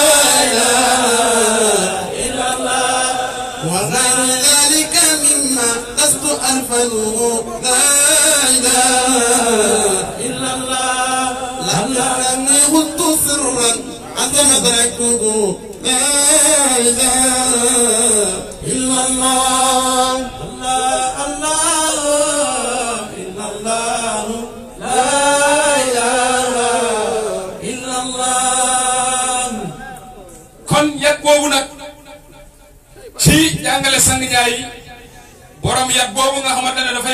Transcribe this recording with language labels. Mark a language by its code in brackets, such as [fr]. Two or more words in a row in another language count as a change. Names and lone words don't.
[ar] إله إلا الله وغير ذلك مما لست أنفذه لا إله إلا الله لعلني غضت سرا عند مدركه لا إله إلا الله [wo] boobu nag ci jàngale sang Njaay borom yat boobu nga xamante ne dafay